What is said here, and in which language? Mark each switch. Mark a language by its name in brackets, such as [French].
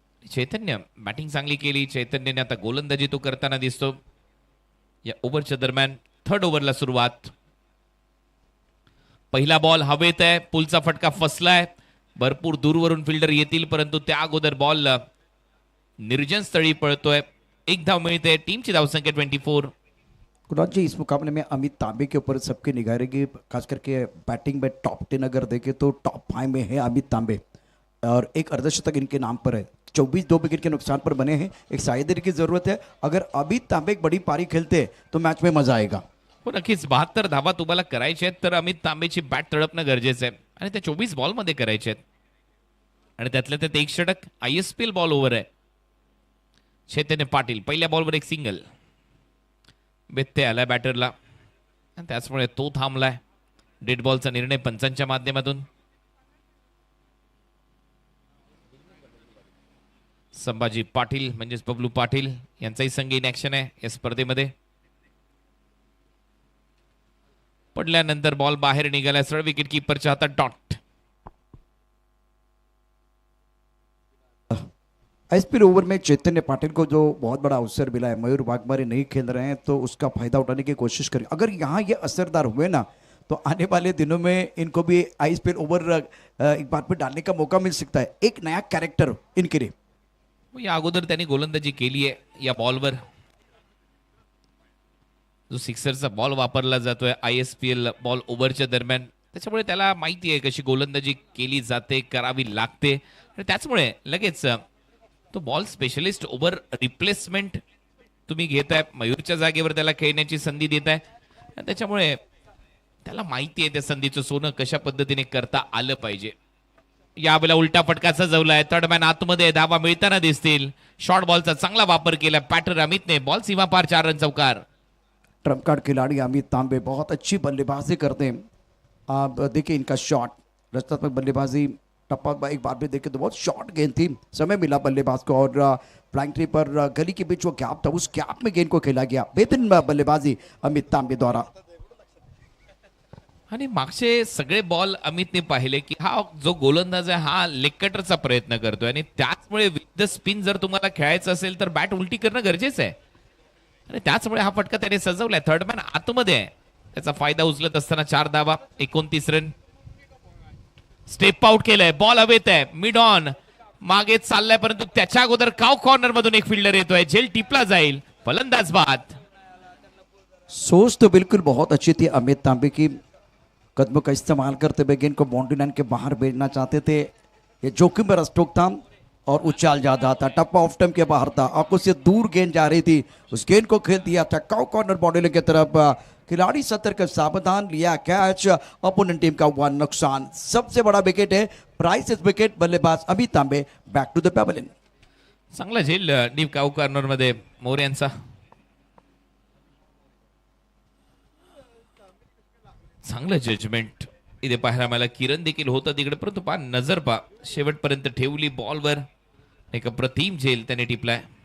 [Marathi] चैतन्य batting चांगली केली. चैतन्यने आता गोलंदाजी तो करताना दिसतो या ओव्हरच्या दरम्यान. थर्ड ओव्हरला सुरुवात. पहिला बॉल हवेत आहे, पुलचा फटका फसलाय. भरपूर दूरवरून फिल्डर येतील, परंतु त्या अगोदर बॉल निर्जन स्थळी पळतोय. एक धाव मिळते, टीमची धावसंख्या 24. [Hindi] कुणाल जी, इस मुकाबले में अमित तांबे के ऊपर सबकी निगाह रहेगी, खास करके बैटिंग में टॉप 10 अगर देखें तो टॉप 5 में है अमित तांबे और एक अर्धशतक इनके नाम पर है. 24 2 विकेट के नुकसान पर बने हैं. एक साइदर की जरूरत है. अगर अमित तांबे एक बड़ी पारी खेलते हैं तो मैच में मजा आएगा. [Marathi] हो नक्कीच, 72 धावा तुम्हाला करायच्या आहेत तर अमित तांबेची बॅट तडपणं गरजेचं आहे आणि त्या 24 बॉल मध्ये करायचे आहेत. आणि त्यातल्या त्यात एक षटक. ISPL बॉल ओव्हर आहे. चैतन्य पाटील पहिल्या बॉलवर एक सिंगल. व्यत्यय आलाय बॅटरला आणि त्याचमुळे तो थांबलाय. डेड बॉलचा निर्णय पंचांच्या माध्यमातून. संभाजी पाटील म्हणजेच बबलू पाटील यांचाही संघ इन ऍक्शन आहे या स्पर्धेमध्ये. पडल्यानंतर बॉल बाहेर निघाला. सरळ विकेट कीपरच्या हातात डॉट. [Hindi] ISPL ओवर में चैतन्य पाटिल को जो बहुत बड़ा अवसर मिला है, मयूर वाघमारे नहीं खेल रहे हैं तो उसका फायदा उठाने की कोशिश करें. अगर यहाँ ये असरदार हुए ना तो आने वाले दिनों में इनको भी ISPL ओवर एक बार पे डालने का मौका मिल सकता है. एक नया कैरेक्टर इनके लिए. [Marathi] या अगोदर त्यांनी गोलंदाजी केली आहे या बॉलवर. जो सिक्सरचा बॉल वापरला जातोय ISPL बॉल ओव्हरच्या दरम्यान, त्याच्यामुळे त्याला माहिती आहे कशी गोलंदाजी केली जाते, करावी लागते आणि त्याचमुळे लगेच तो बॉल स्पेशलिस्ट ओव्हर रिप्लेसमेंट तुम्ही घेताय. मयूरच्या जागेवर त्याला खेळण्याची संधी देताय. त्याच्यामुळे त्याला माहिती आहे त्या संधीचं सोनं कशा पद्धतीने करता आलं पाहिजे. यावेळेला उलटा फटका सजवलाय. थर्डमॅन आतमध्ये धावा मिळताना दिसतील. शॉर्ट बॉलचा चांगला वापर केला पॅटर अमितने. बॉल सीमा पार 4 रन चौकार. [Hindi] ट्रम्प कार्ड खिलाड़ी अमित तांबे बहुत अच्छी बल्लेबाजी करते हैं. आप देखिए इनका शॉट, रचनात्मक बल्लेबाजी टप्पा एक बार भी देखे तो बहुत शॉर्ट गेंद थी, समय मिला बल्लेबाज को और फ्लैंक थ्री पर गली के बीच वो गैप था, उस गैप में गेंद को खेला गया। बेहतरीन बल्लेबाजी अमित तांबे द्वारा। [Marathi] आणि मागचे सगळे बॉल अमितने पाहिले की हा जो गोलंदाज आहे हा लेग कटरचा प्रयत्न करतोय आणि त्याचमुळे विथ द स्पिन जर तुम्हाला खेळायचं असेल तर बॅट उलटी करणं गरजेचं आहे आणि त्याचमुळे हा फटका त्याने सजवलाय। थर्ड मॅन आतमध्ये आहे, त्याचा फायदा उचलत असताना 4 धावा, 29 रन। स्टेप आउट केलंय, बॉल हवेत आहे, मिड ऑन मागे चाललाय परंतु त्याच्या अगोदर काव कॉर्नर मधून एक फिल्डर येतोय, झेल टिपला जाईल, फलंदाज बाद। [Hindi] सोच तो बिल्कुल बहुत अच्छी थी अमित तांबे की, कदमों का इस्तेमाल करते हुए गेंद को बाउंड्री लाइन के बाहर भेजना चाहते थे। ये जोखिम भरा स्ट्रोक था और उछाल ज्यादा था, टप्पा ऑफ स्टंप के बाहर था, आंखों से दूर गेंद जा रही थी, उस गेंद को खेल दिया था काउ कॉर्नर बाउंड्री लाइन की तरफ। खिलाड़ी सतर्क सावधान, लिया कैच, अपोनेंट टीम का हुआ नुकसान। सबसे बड़ा विकेट है, प्राइस विकेट, बल्लेबाज अमित तांबे बैक टू द पेवेलियन। [Marathi] चांगला झेल डीप काउ कॉर्नर मध्ये मोरे यांचा। चांगलं जजमेंट इथे पाहायला मला, किरण देखील होता तिकडे परंतु पा नजर पा शेवटपर्यंत ठेवली बॉलवर, एक अप्रतिम झेल त्याने टिपलाय।